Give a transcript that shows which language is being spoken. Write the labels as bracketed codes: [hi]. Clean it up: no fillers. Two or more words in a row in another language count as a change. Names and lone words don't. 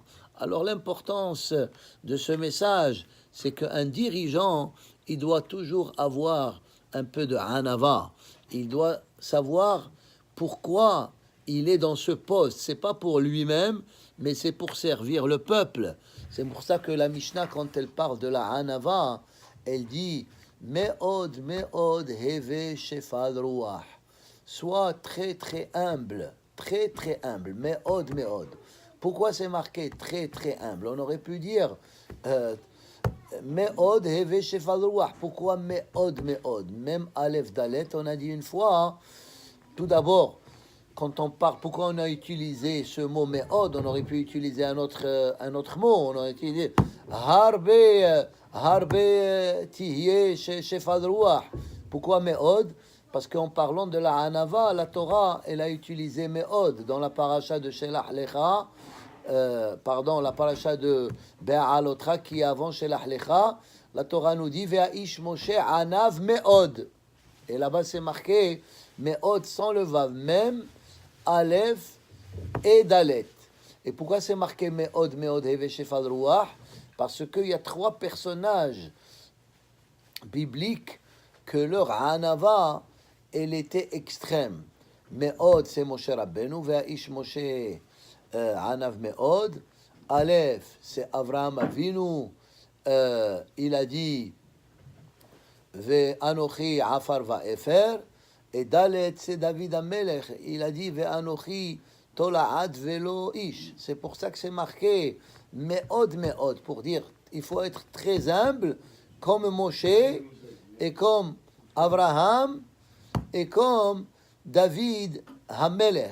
[fr] Alors l'importance de ce message, c'est qu'un dirigeant, il doit toujours avoir un peu de hanava. Il doit savoir pourquoi il est dans ce poste. C'est pas pour lui-même, mais c'est pour servir le peuple. C'est pour ça que la Mishnah, quand elle parle de la hanava, elle dit [he] מאוד, מאוד, הוי שפל רוח. [fr] Sois très très humble, très très humble. [he] מאוד, מאוד. [fr] Pourquoi c'est marqué très très humble? On aurait pu dire [he] מאוד הוי שפל רוח. [fr] Pourquoi [he] מאוד, מאוד? [fr] Même Aleph Dalet, on a dit une fois. Tout d'abord, quand on parle, pourquoi on a utilisé ce mot me'od? On aurait pu utiliser un autre mot. On aurait utilisé [he] הרבה תהיה שפל רוח. [fr] Pourquoi me'od? Parce qu'en parlant de la hanava, la Torah, elle a utilisé me'od dans la paracha de Shelach Lecha. La paracha de Be'alotra qui est avant Shelach Lecha, la Torah nous dit [he] והאיש משה ענו מאוד. [fr] Et là-bas, c'est marqué Me'od sans le Vav, même Aleph et Dalet. Et pourquoi c'est marqué [he] מאוד, מאוד, הוי, שפל, רוח? [fr] Parce qu'il y a 3 personnages bibliques que leur Hanava, elle était extrême. Me'od, c'est Moshe Rabbeinu, [he] והאיש משה ענו מאוד. [fr] Aleph, c'est Avraham Avinu, il a dit [he] ואנוכי עפר ואפר. [fr] Et Dalet, c'est David Amelech, il a dit [he] ואנוכי תולעת ולא איש. [fr] C'est pour ça que c'est marqué [he] מאוד, מאוד, [fr] pour dire il faut être très humble, comme Moshe, et comme Abraham, et comme David Hamelech.